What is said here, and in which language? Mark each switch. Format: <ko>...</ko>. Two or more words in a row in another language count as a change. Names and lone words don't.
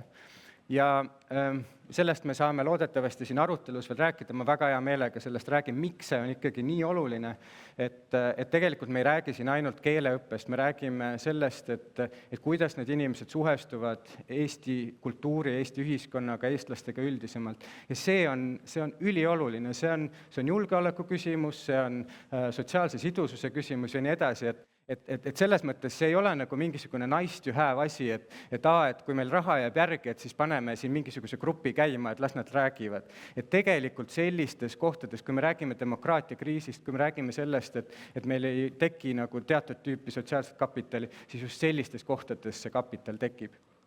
<et>Ja sellest me saame loodetavasti siin arutelus veel rääkida, ma väga hea meelega sellest räägin, miks see on ikkagi nii oluline, et tegelikult me ei räägi siin ainult keeleõppest, me räägime sellest, et kuidas need inimesed suhestuvad Eesti kultuuri, Eesti ühiskonnaga, eestlastega üldisemalt. Ja see on ülioluline, see on julgeoleku küsimus, see on sotsiaalse sidususe küsimus ja nii edasi, et selles mõttes see ei ole nagu mingisugune</et> <en>nice to have</en> <et>asi, et kui meil raha jääb järgi, et siis paneme siin mingisuguse grupi käima, et las nad räägivad. Et tegelikult sellistes kohtades, kui me räägime demokraatia kriisist, kui me räägime sellest, et meil ei teki nagu teatud tüüpi sotsiaalset kapitali, siis just sellistes kohtades see kapital tekib.</et>